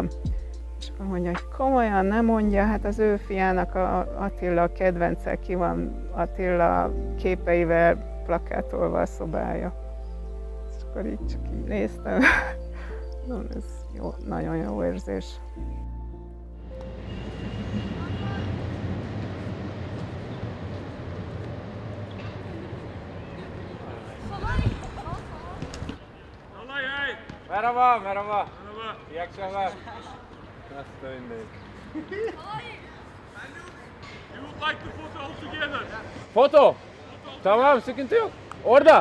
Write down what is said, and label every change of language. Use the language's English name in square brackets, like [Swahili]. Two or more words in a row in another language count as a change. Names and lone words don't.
[Hungarian] És akkor mondja, hogy komolyan nem mondja, hát az ő fiának Attila a kedvence, ki van Attila képeivel plakátolva a szobája. És akkor így csak így néztem. Ez jó, nagyon jó érzés. [Turkish] Merhaba, merhaba. İyi akşamlar. Nasıl öndeyiz? [English] You would like the photo all together? [Turkish] Foto. Tamam, sıkıntı yok. Orada.